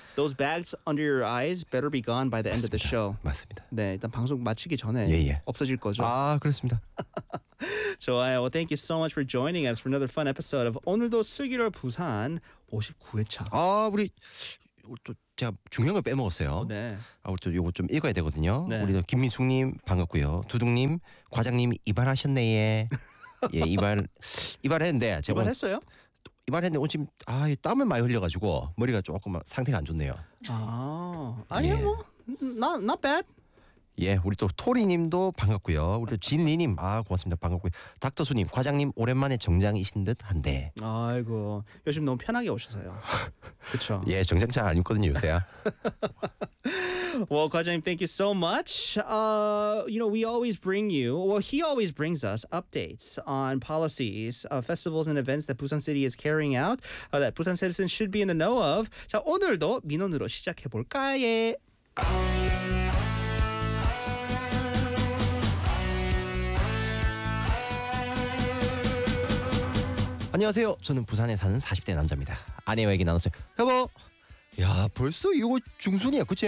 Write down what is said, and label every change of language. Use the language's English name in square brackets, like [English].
[English] Those bags under your eyes better be gone by the [Korean] 맞습니다. [English] end of the show. [Korean] 맞습니다. 네, 일단 방송 마치기 전에 [English] yeah, yeah. [Korean] 없어질 거죠. 아, 그렇습니다. 좋아요. [English] Well, thank you so much for joining us for another fun episode of 오늘도 슬기로울 부산 59회차. [Korean] 아, 우리 또 제가 중요한 걸 빼먹었어요. 네. 아, 우리 또 요거 좀 읽어야 되거든요. 네. 우리 김민숙님 반갑고요. 두둥님, 과장님 이발하셨네. 예, 이발했는데 제가 이발했어요? 이발했는데 오늘 지금 아, 땀을 많이 흘려가지고 머리가 조금 상태가 안 좋네요. 아, 아니요, 예. 뭐, [English] not bad. [Korean] 예, 우리 또 토리님도 반갑고요. 우리 진리님, 아 고맙습니다. 반갑고요. 닥터수님, 과장님 오랜만에 정장이신 듯한데. 아이고, 요즘 너무 편하게 오셔서요. 그렇죠. 예, 정장 잘 안 입거든요 요새야. [English] Well, 과장님, thank you so much. You know, we always bring you, well, he always brings us updates on policies, festivals and events that Busan City is carrying out, that Busan citizens should be in the know of. [Korean] 자, 오늘도 민원으로 시작해 볼까요? 안녕하세요. 저는 부산에 사는 40대 남자입니다. 아내와 얘기 나눴어요. 여보, 야 벌써 이거 중순이야, 그치?